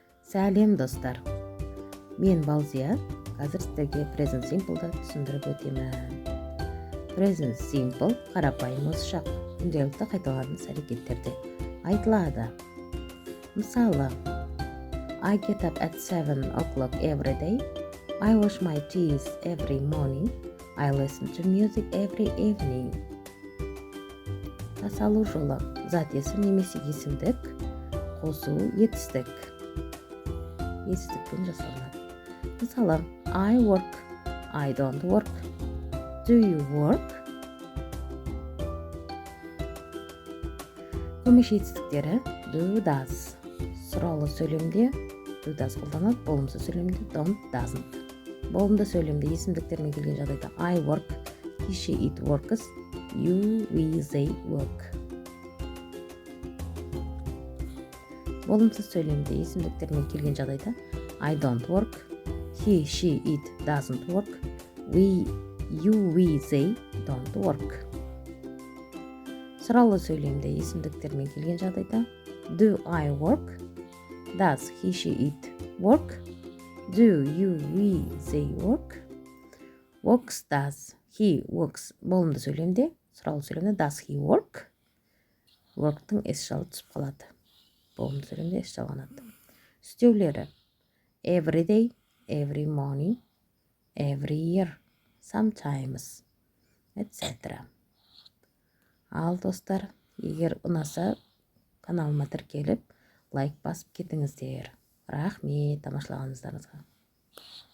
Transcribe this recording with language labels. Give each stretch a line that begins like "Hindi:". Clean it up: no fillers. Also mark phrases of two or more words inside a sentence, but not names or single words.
Kazakh: Сәлем достар. Мен Балзия. Қазір сіздерге
English: present simple'ды
Kazakh: түсіндіріп өтемін.
English: Present simple
Kazakh: қарапайым осы күнделікті қайталанатын іс-әрекеттерде айтылады. Мысалы,
English: I get up at 7 o'clock every day. I wash my teeth every morning. I listen to music every evening.
Kazakh: Тасалу жолы зат есім немесе есімдік, қосу етістік. Етістікпен жасалынады. Мысалы,
English: I work, I don't work. Do you work?
Kazakh: Көмеш етістіктері
English: do, does.
Kazakh: Сұраулы сөйлемде
English: do, does
Kazakh: қолданады, болымсыз сөйлемде
English: don't, doesn't.
Kazakh: Болымды сөйлемде есімдіктермен келген жағдайда
English: I work, he, she, it works, you, we, they work.
Kazakh: Болымсыз сөйлемде есімдіктермен келген жағдайда
English: I don't work, he, she, it doesn't work, we, you, we, they don't work.
Kazakh: Сұраулы сөйлемде есімдіктермен келген жағдайда
English: do I work, does he, she, it work, do you, we, they work, works, does he works.
Kazakh: Болымды сөйлемде, сұраулы сөйлемде
English: does he work,
Kazakh: work'тың S жалы түсіп қалады. Болымды сөйлемде S жалғанады.
English: Істеулері every day, every morning, every year, sometimes, etc.
Kazakh: Ал достар, егер ұнаса, каналыма тіркеліп, лайк басып кетіңіздер. Рахмет тамашалағаныңыздарыңызға.